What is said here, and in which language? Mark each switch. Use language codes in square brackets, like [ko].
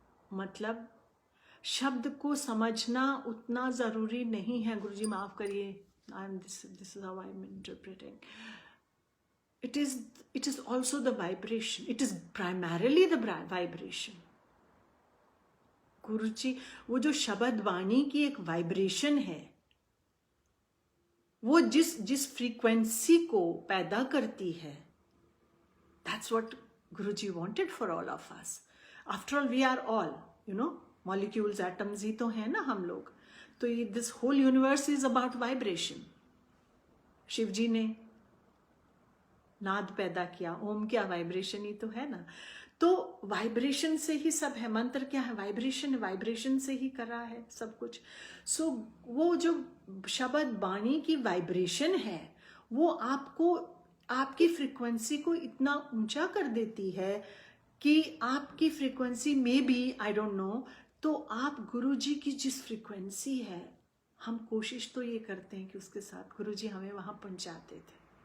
[hi] मतलब शब्द को समझना उतना जरूरी नहीं है। गुरुजी माफ करिए, [en] this is how I'm interpreting. It is also the vibration. It is primarily the vibration. [hi] गुरुजी, वो जो शब्द वाणी की एक वाइब्रेशन है, वो जिस फ्रीक्वेंसी को पैदा करती है, [en] that's what Guruji wanted for all of us. After all, we are all, molecules, atoms [hi] ही तो है ना हम लोग। तो ये [en] this whole universe is about vibration. [hi] Shiv जी ने नाद पैदा किया, ओम क्या वाइब्रेशन ही तो है ना। तो वाइब्रेशन से ही सब है। मंत्र क्या है? वाइब्रेशन से ही कर रहा है सब कुछ। सो वो जो शब्द वाणी की वाइब्रेशन है, वो आपको, आपकी फ्रीक्वेंसी को इतना ऊंचा कर देती है कि आपकी फ्रीक्वेंसी में भी, [en] I don't know, [hi] तो आप गुरुजी की जिस फ्रीक्वेंसी है, हम कोशिश तो ये करते हैं कि उसके साथ गुरुजी हमें वहां पहुंचाते थे।